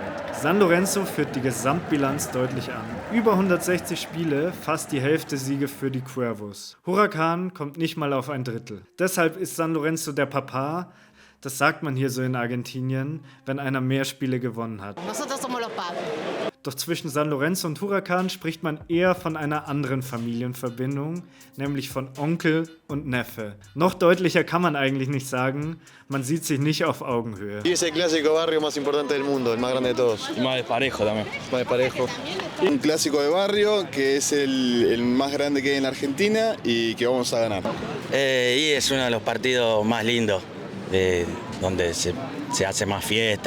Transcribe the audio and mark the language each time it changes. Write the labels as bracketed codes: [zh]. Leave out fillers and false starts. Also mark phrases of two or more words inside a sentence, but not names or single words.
[de] San Lorenzo führt die Gesamtbilanz deutlich an. Über 160 Spiele, fast die Hälfte Siege für die Cuervos. Huracan kommt nicht mal auf ein Drittel. Deshalb ist San Lorenzo der Papa. Das sagt man hier so in Argentinien, wenn einer mehr Spiele gewonnen hat. [es] Nosotros somos los padres. [de] Doch zwischen San Lorenzo und Huracan spricht man eher von einer anderen Familienverbindung, nämlich von Onkel und Neffe. Noch deutlicher kann man eigentlich nicht sagen, man sieht sich nicht auf Augenhöhe. [es] Y es el clásico barrio más importante del mundo, el más grande de todos. Y más desparejo también. Más parejo. Un clásico de barrio que es el más grande que hay en Argentina y que vamos a ganar. Y es uno de los partidos más lindos, donde se hace más fiesta,